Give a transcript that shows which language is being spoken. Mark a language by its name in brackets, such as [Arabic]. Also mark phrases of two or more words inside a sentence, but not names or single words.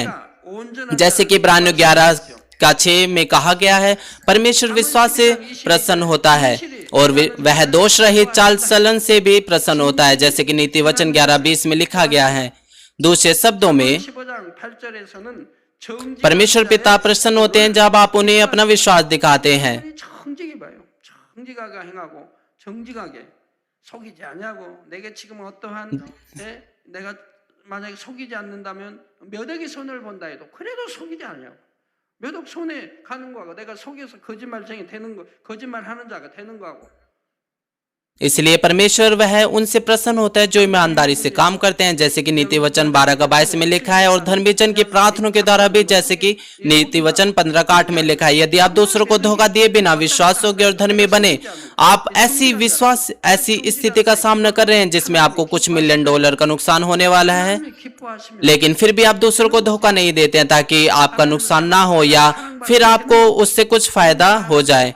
[Hindi] जैसे कि इब्रानियों 11:6 में कहा गया है, परमेश्वर विश्वास से प्रसन्न होता है और वह दोष रहित चाल चलन से भी प्रसन्न होता है। जैसे कि नीति वचन 11:20 में लिखा गया है। दूसरे शब्दों में परमेश्वर पिता प्रसन्न होते हैं जब आप उन्हें अपना विश्वास दिखाते हैं। [Korean] 정직하게 속이지 않냐고. 내게 지금 어떠한 내가 만약에 속이지 않는다면 몇 억의 손을 본다 해도 그래도 속이지 않냐고. 몇 억 손에 가는 거하고 내가 속여서 거짓말쟁이 되는 거, 거짓말하는 자가 되는 거하고. [Hindi] इसलिए परमेश्वर वह उनसे प्रसन्न होता है जो ईमानदारी से काम करते हैं। जैसे कि नीति वचन 12:22 में लिखा है, और धर्मी जन की प्रार्थना के द्वारा भी, जैसे कि नीति वचन 15:8 में लिखा है। यदि आप दूसरों को धोखा दिए बिना विश्वास योग्य और धर्मी बने, आप ऐसी स्थिति का सामना कर रहे हैं जिसमें आपको कुछ $1 मिलियन का नुकसान होने वाला है, लेकिन फिर भी आप दूसरों को धोखा नहीं देते हैं ताकि आपका नुकसान ना हो या फिर आपको उससे कुछ फायदा हो जाए।